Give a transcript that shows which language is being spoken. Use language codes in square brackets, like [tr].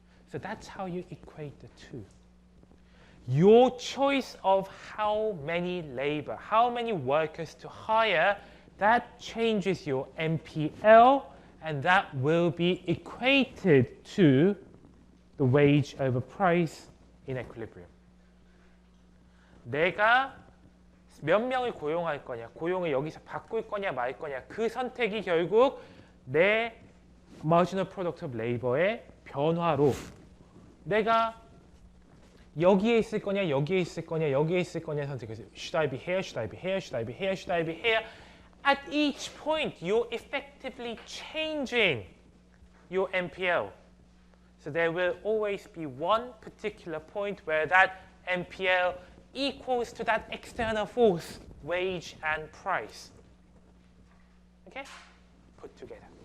[en] So that's how you equate the two. Your choice of how many labor, how many workers to hire, that changes your MPL, and that will be equated to the wage over price in equilibrium. [ko] 내가 몇 명을 고용할 거냐, 고용을 여기서 바꿀 거냐 말 거냐, 그 선택이 결국 내 marginal product of labor의 변화로 내가 여기에 있을 거냐, 여기에 있을 거냐, 여기에 있을 거냐 선택해서 [en] should I be here, should I be here, [ko] should I be here, should I be here? [en] At each point, you're effectively changing your MPL. So there will always be one particular point where that MPL equals to that external force, wage and price. Okay? Put together.